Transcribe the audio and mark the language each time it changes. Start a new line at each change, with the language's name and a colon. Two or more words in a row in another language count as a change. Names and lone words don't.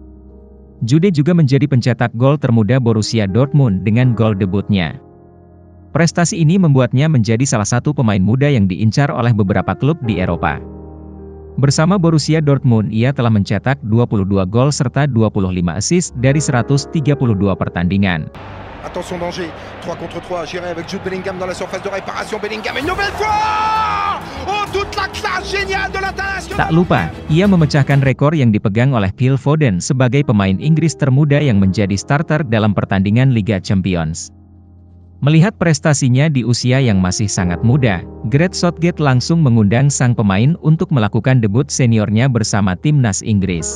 Indonesian: Jude juga menjadi pencetak gol termuda Borussia Dortmund dengan gol debutnya. Prestasi ini membuatnya menjadi salah satu pemain muda yang diincar oleh beberapa klub di Eropa. Bersama Borussia Dortmund ia telah mencetak 22 gol serta 25 assist dari 132 pertandingan.
French: Attention danger, 3 contre 3, géré avec Jude Bellingham dans la surface de réparation, Bellingham une nouvelle fois! Oh, toute la classe géniale de l'international!
Indonesian: Tak lupa, ia memecahkan rekor yang dipegang oleh Phil Foden sebagai pemain Inggris termuda yang menjadi starter dalam pertandingan Liga Champions. Melihat prestasinya di usia yang masih sangat muda, Gareth Southgate langsung mengundang sang pemain untuk melakukan debut seniornya bersama timnas Inggris.